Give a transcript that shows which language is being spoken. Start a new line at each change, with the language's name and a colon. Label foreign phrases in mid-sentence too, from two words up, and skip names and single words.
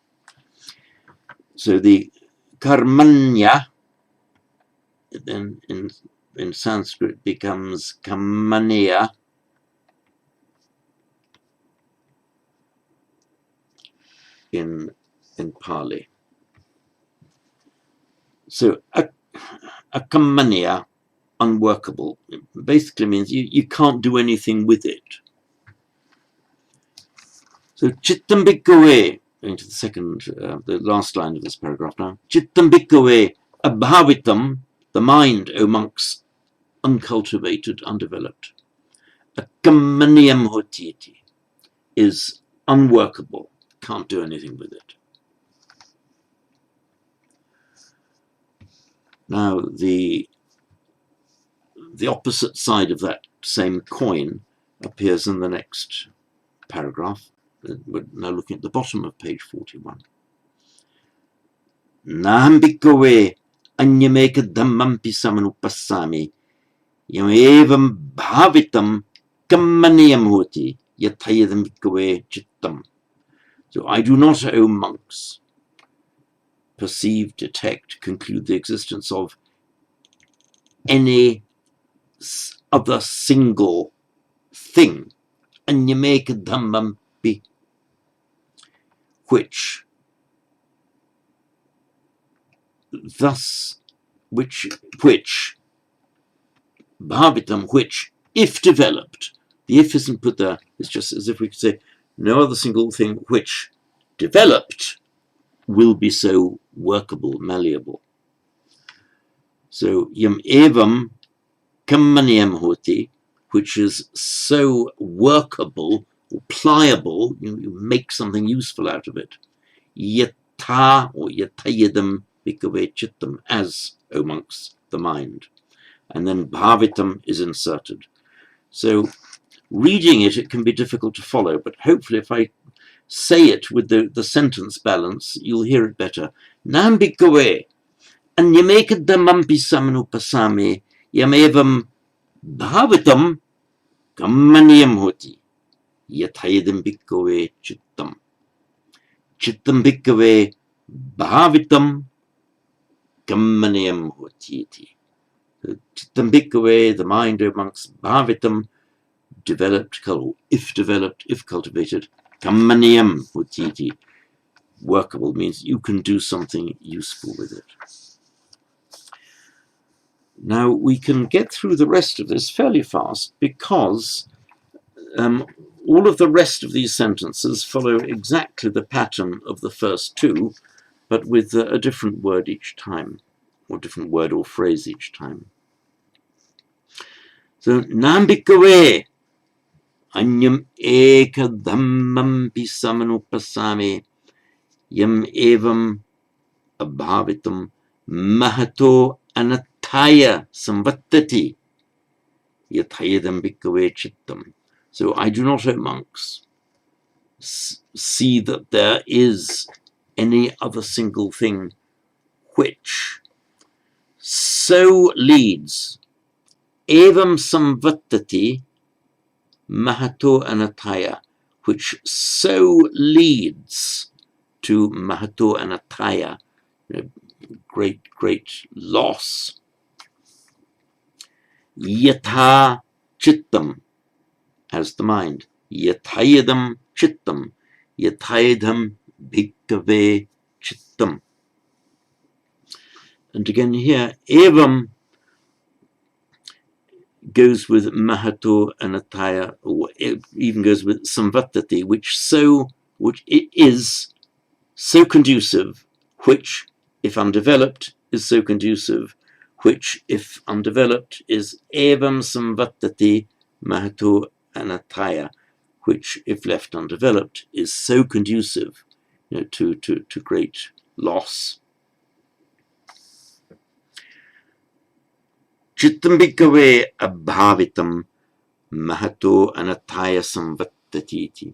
English: So the karmanya then in Sanskrit becomes kamaniya, in Pali. So akamaniya, unworkable, basically means you can't do anything with it.
Pali: So chittam bhikkhave,
English: going to the second, the last line of this paragraph now.
Pali: Chittam bhikkhave abhavitam,
English: the mind, O monks, uncultivated, undeveloped.
Pali: Akammaniyam hotiti.
English: is unworkable, can't do anything with it. Now, the opposite side of that same coin appears in the next paragraph. We're now looking at the bottom of page 41.
Pali: Nahambikove anyameka dhammampi samanupassami yam evam bhavitam kammaniyam hoti yathayadam bhikkhave chittam.
English: So I do not, O monks, perceive, detect, conclude the existence of any other single thing,
Pali: anyameka dhammampi,
English: which bhavitam, which, if developed, the if isn't put there, it's just as if we could say, no other single thing which developed will be so workable, malleable.
Pali: So yam evam kammaniyam hoti,
English: which is so workable or pliable, you make something useful out of it.
Pali: Yatha or yatayadam bhikkhave chittam,
English: as, O monks, the mind. And then bhavitam is inserted. So reading it, it can be difficult to follow, but hopefully if I say it with the sentence balance, you'll hear it better.
Pali: Nam bhikkhave anyameka dhammampi samanupassami yamevam bhavitam kammaniyam hoti yathayadam bhikkhave chittam. Chittam bhikkhave bhavitam kammaniyam hoti. Chittam bhikkhave,
English: the mind, O monks, bhavitam, developed, if cultivated,
Pali: kammaniyam hoti,
English: workable, means you can do something useful with it. Now we can get through the rest of this fairly fast because all of the rest of these sentences follow exactly the pattern of the first two, but with a different word each time, or different word or phrase each time. So,
Pali: nam bhikkhave anyam eka dhammampi samanupassami yam evam abhavitam mahato anataya samvattati yathayadam bhikkhave chittam.
English: So I do not, O monks, see that there is any other single thing which so leads,
Pali: evam samvattati mahato anataya,
English: which so leads to
Pali: mahato anataya,
English: great loss.
Pali: Yatha chittam,
English: as the mind.
Pali: Yathayadam chittam. Yathayadam bhikkhave chittam.
English: And again here, evam goes with
Pali: mahato anataya,
English: or it even goes with samvattati, which it is so conducive, which, if undeveloped, is so conducive, which, if undeveloped, is
Pali: evam samvattati mahato anataya,
English: which, if left undeveloped, is so conducive, to great loss.
Pali: Chittam bhikkhave abhavitam mahato anataya samvattati.